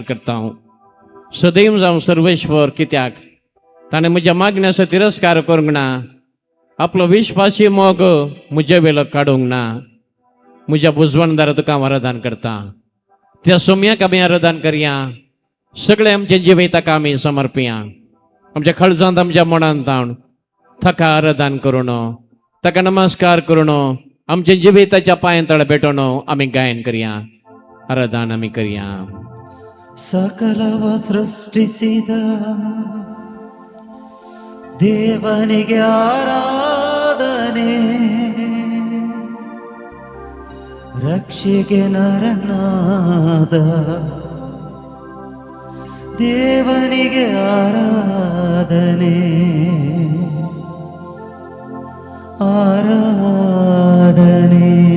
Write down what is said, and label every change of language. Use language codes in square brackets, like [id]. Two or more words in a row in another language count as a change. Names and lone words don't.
[kok] करता सदैव जावं सर्वेश्वर कित्याक ताणें म्हज्या मागण्याचो तिरस्कार करूंक ना आपलो विश्वासी मोग म्हजे वेलो काडूंक ना म्हज्या बुजवणदार तुका हांव आराधन करता त्या सोम्याक आमी आराधन करया सगळे आमचे जिवे ताका आमी समर्पया आमच्या खळजांत आमच्या मनांत हाडून ताका आराधन करून ताका नमस्कार करून आमचे जिवे ताच्या पांय तळ भेटोवन आमी गायन करया आराधन आमी करया [kn] ಸಕಲವ ಸೃಷ್ಟಿಸಿದ ದೇವನಿಗೆ ಆರಾಧನೆ ರಕ್ಷೆಗೆ ನರನಾದ ದೇವನಿಗೆ ಆರಾಧನೆ ಆರಾಧನೆ